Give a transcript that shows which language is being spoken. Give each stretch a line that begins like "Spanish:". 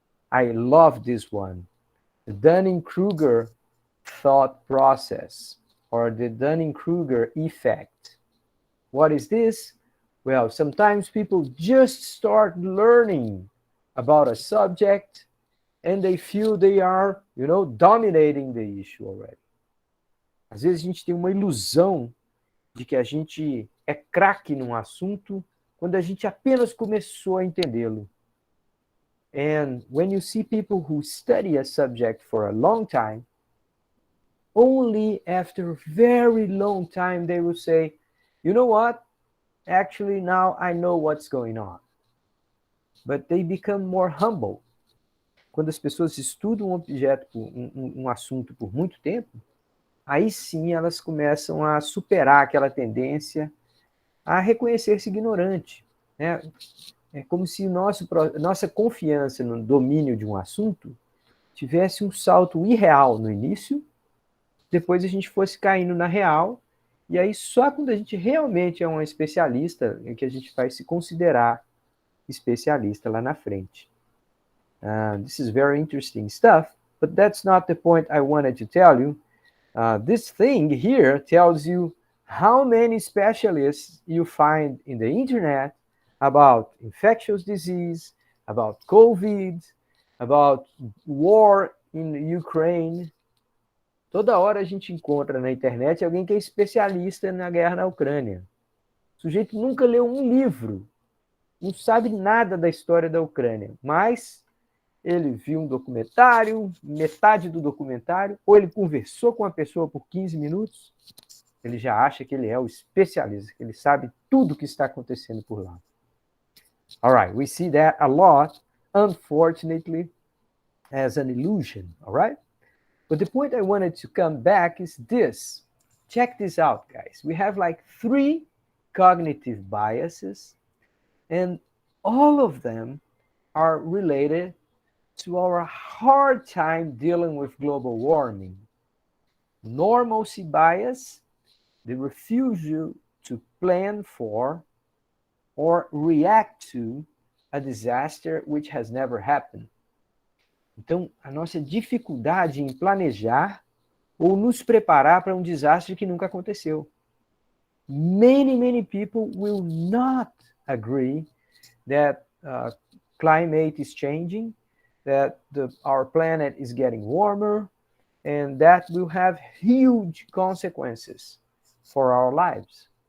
English: I love this one. The Dunning-Kruger thought process, or the Dunning-Kruger effect. What is this? Well, sometimes people just start learning about a subject and they feel they are, dominating the issue already.
Portuguese: Às vezes a gente tem uma ilusão de que a gente é craque num assunto quando a gente apenas começou a entendê-lo.
English: And when you see people who study a subject for a long time, only after a very long time they will say, you know what? Actually, now I know what's going on. But they become more humble.
Portuguese: Quando as pessoas estudam um objeto, um assunto por muito tempo, aí sim elas começam a superar aquela tendência a reconhecer-se ignorante. Né? É como se nossa confiança no domínio de um assunto tivesse um salto irreal no início, depois a gente fosse caindo na real, e aí só quando a gente realmente é um especialista é que a gente vai se considerar especialista lá na frente.
English: This is very interesting stuff, but that's not the point I wanted to tell you. This thing here tells you how many specialists you find in the internet about infectious disease, about COVID, about war in Ukraine.
Portuguese: Toda hora a gente encontra na internet alguém que é especialista na guerra na Ucrânia. O sujeito nunca leu um livro, não sabe nada da história da Ucrânia, mas ele viu um documentário, metade do documentário, ou ele conversou com uma pessoa por 15 minutos, ele já acha que ele é o especialista, que ele sabe tudo o que está acontecendo por lá.
English: All right, we see that a lot, unfortunately, as an illusion, all right? But the point I wanted to come back is this. Check this out, guys. We have like 3 cognitive biases, and all of them are related to our hard time dealing with global warming. Normalcy bias, the refusal to plan for or react to a disaster which has never happened.
Portuguese: Então, a nossa dificuldade em planejar ou nos preparar para um desastre que nunca aconteceu.
English: Many people will not agree that climate is changing, that our planet is getting warmer, and that will have huge consequences for our lives.